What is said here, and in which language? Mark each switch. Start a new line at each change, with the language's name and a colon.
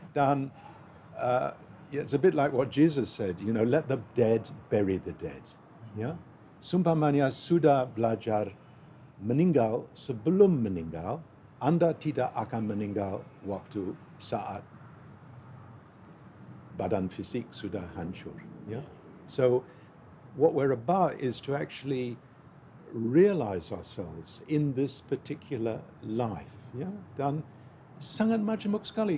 English: Dan it's a bit like what Jesus said, let the dead bury the dead, ya.
Indonesian: Sumpamanya sudah belajar meninggal sebelum meninggal, Anda tidak akan meninggal waktu saat badan fisik sudah hancur.
English: Yeah? So what we're about is to actually realize ourselves in this particular life. Yeah?
Indonesian: Dan sangat majemuk sekali.